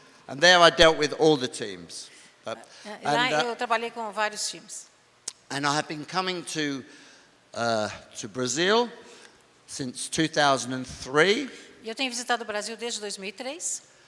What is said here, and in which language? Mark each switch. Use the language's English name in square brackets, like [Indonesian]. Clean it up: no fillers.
[English] And there I dealt with all the teams. [Portuguese] Lá eu trabalhei com vários times. [English] And I have been coming to Brazil since 2003 [Portuguese] E eu tenho visitado o Brasil desde 2003,